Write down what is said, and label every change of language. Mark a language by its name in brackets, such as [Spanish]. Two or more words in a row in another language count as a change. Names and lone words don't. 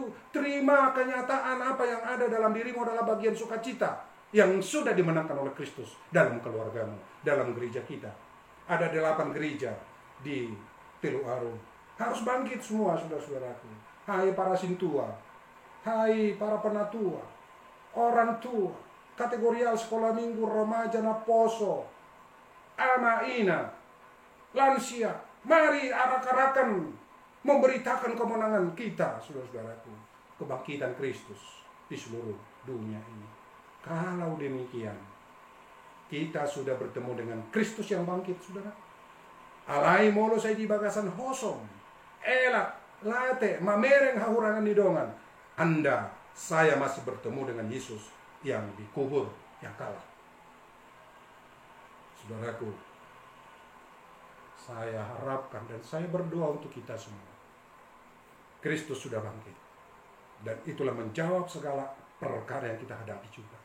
[Indonesian] Terima kenyataan apa yang ada dalam dirimu adalah bagian sukacita yang sudah dimenangkan oleh Kristus dalam keluargamu, dalam gereja kita. Ada 8 gereja di Teluaru. Harus bangkit semua, saudara-saudaraku. Hai para sintua, hai para penatua, orang tua, kategorial sekolah minggu, remaja, naposo, [Batak Toba] ama ina, [Indonesian] lansia. Mari arak-arakan memberitakan kemenangan kita, saudara-saudaraku, kebangkitan Kristus di seluruh dunia ini. Kalau demikian, kita sudah bertemu dengan Kristus yang bangkit, saudara. [Batak Toba] Alai molo saya di bagasan hosom, elak, late, mamereng hahurangan didongan. [Indonesian] Anda, saya masih bertemu dengan Yesus yang dikubur, yang kalah. Saudaraku, saya harapkan dan saya berdoa untuk kita semua. Kristus sudah bangkit. Dan itulah menjawab segala perkara yang kita hadapi juga.